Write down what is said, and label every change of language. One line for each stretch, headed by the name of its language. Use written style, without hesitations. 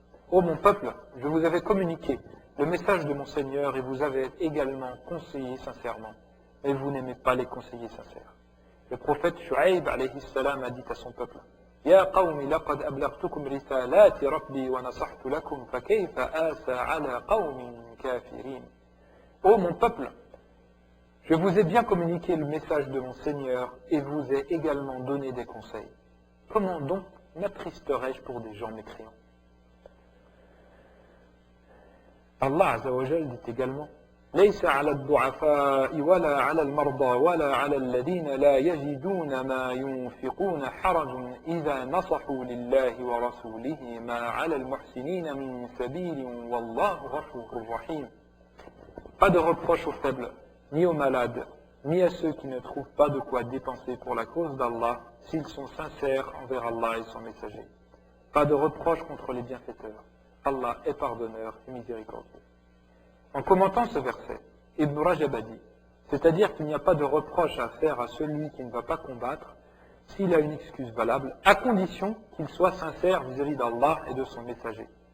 French: Ô mon peuple, je vous avais communiqué le message de mon Seigneur et vous avez également conseillé sincèrement, mais vous n'aimez pas les conseillers sincères. Le prophète Shu'aib alayhi salam a dit à son peuple
Arabic: يَا قَوْمِ لَقَدْ أَبْلَغْتُكُمْ رِسَالَاتِ رَبِّي وَنَصَحْتُ لَكُمْ فَكَيْفَ آسَى عَلَى قَوْمٍ كَافِرِينَ.
French: Ô mon peuple, je vous ai bien communiqué le message de mon Seigneur et vous ai également donné des conseils. Comment donc m'attristerais-je pour des gens mécréants? Allah Azza wa Jal dit également
Arabic: ليس على الضعفاء ولا على المرضى ولا على الذين لا يجدون ما ينفقون حرج إذا نصحوا لله ورسوله ما على المحسنين من سبيل والله غفور رحيم.
French: Pas de reproche aux faibles, ni aux malades, ni à ceux qui ne trouvent pas de quoi dépenser pour la cause d'Allah s'ils sont sincères envers Allah et son messager. Pas de reproche contre les bienfaiteurs. Allah est pardonneur et miséricordieux. En commentant ce verset, Ibn Rajab a dit, c'est-à-dire qu'il n'y a pas de reproche à faire à celui qui ne va pas combattre s'il a une excuse valable, à condition qu'il soit sincère vis-à-vis d'Allah et de son messager.